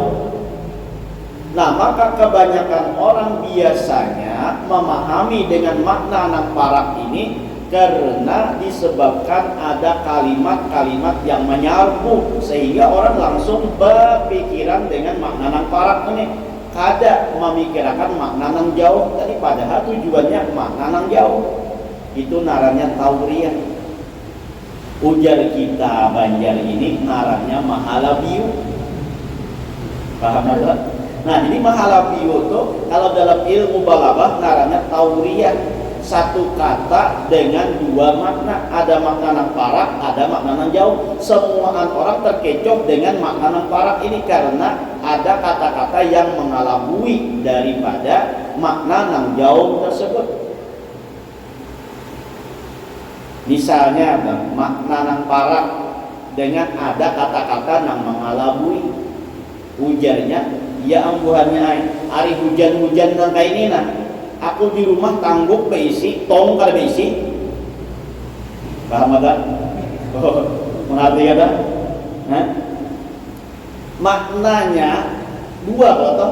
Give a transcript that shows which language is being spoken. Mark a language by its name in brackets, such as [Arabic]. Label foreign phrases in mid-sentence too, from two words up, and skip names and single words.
[Banjar] Nah maka kebanyakan orang biasanya memahami dengan makna yang parak ini karena disebabkan ada kalimat-kalimat yang menyerbu, sehingga orang langsung berpikiran dengan makna yang parak ini, kada memikirkan makna yang jauh tadi, padahal tujuannya makna yang jauh. Itu narannya tauriyah. Ujar kita Banjar ini narannya mahalabiu. Paham tak? Nah jadi mahalabiu itu kalau dalam ilmu balaghah narannya tauriyah. Satu kata dengan dua makna, ada makna yang parak, ada makna yang jauh. Semua orang terkecoh dengan makna yang parak ini karena ada kata-kata yang mengalabui daripada makna yang jauh tersebut. Misalnya makna yang parak dengan ada kata-kata yang mengalabui. Ujarnya, ya ambuhannya hari hujan-hujan yang kayak ini nah. Aku di rumah tangguk beisi, tong kada beisi. Paham tak? Oh, mengerti kata? Maknanya dua kata.